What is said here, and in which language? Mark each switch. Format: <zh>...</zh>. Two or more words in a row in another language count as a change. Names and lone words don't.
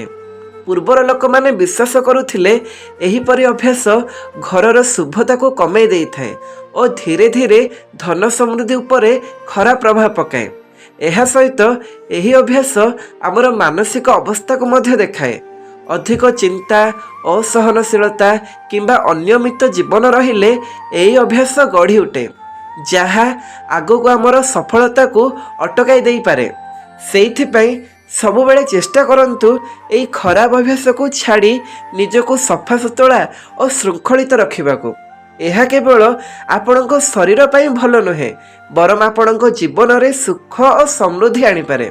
<or>ପୂର୍ବର ଲୋକ ମାନେ ବିଶ୍ୱାସ କରୁଥିଲେ ଏହିପରି ଅଭ୍ୟାସ ଘରର ଶୁଭତା କୁ କମେଇ ଦେଇ ଥାଏ ଆଉ ଧୀରେ ଧୀରେ ଧନ ସମୃଦ୍ଧି ଉପରେ ଖରାପ ପ୍ରଭାବ ପକାଏ। ଏହା ସହିତ ଏହି ଅଭ୍ୟାସ ଆମର ମାନସିକ ଅବସ୍ଥା କୁ ମଧ୍ୟ ଦେଖାଏ। ଅଧିକ ଚିନ୍ତା ଅସହନଶୀଳତା କିମ୍ବା ଅନିୟମିତ ଜୀବନ ରହିଲେ ଏହି ଅଭ୍ୟାସ ଗଢ଼ି ଉଠେ ଯାହା ଆଗକୁ ଆମର ସଫଳତାକୁ ଅଟକାଇ ଦେଇପାରେ। ସେଇଥିପାଇଁ ସବୁବେଳେ ଚେଷ୍ଟା କରନ୍ତୁ ଏହି ଖରାପ ଅଭ୍ୟାସକୁ ଛାଡ଼ି ନିଜକୁ ସଫାସୁତୁରା ଓ ଶୃଙ୍ଖଳିତ ରଖିବାକୁ। ଏହା କେବଳ ଆପଣଙ୍କ ଶରୀର ପାଇଁ ଭଲ ନୁହେଁ, ବରଂ ଆପଣଙ୍କ ଜୀବନରେ ସୁଖ ଓ ସମୃଦ୍ଧି ଆଣିପାରେ।</or>